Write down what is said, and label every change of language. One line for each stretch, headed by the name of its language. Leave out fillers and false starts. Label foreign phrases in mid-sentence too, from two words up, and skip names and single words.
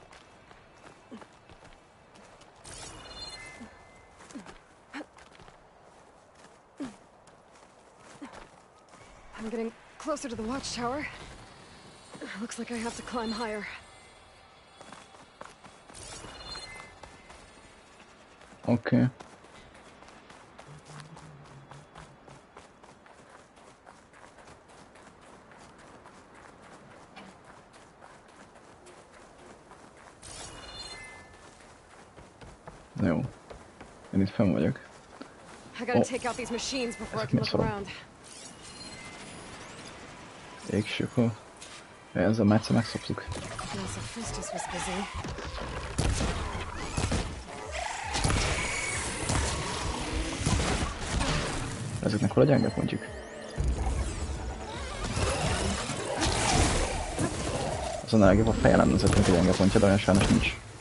English: I'm getting closer to the watchtower. Looks like I have to climb higher.
Hungarian: Oké. Jó. Én itt fenn vagyok.
English: I gotta take out these machines before I can look around. Égsökol.
Hungarian: Ezzel már egyszer megszoptuk.
English: Yes, Hephaestus was busy.
Hungarian: Ezeknek hol a gyenge pontjuk? Azon a legjobb a feje lenne ezeknek a gyenge pontja, de olyan sajnos nincs.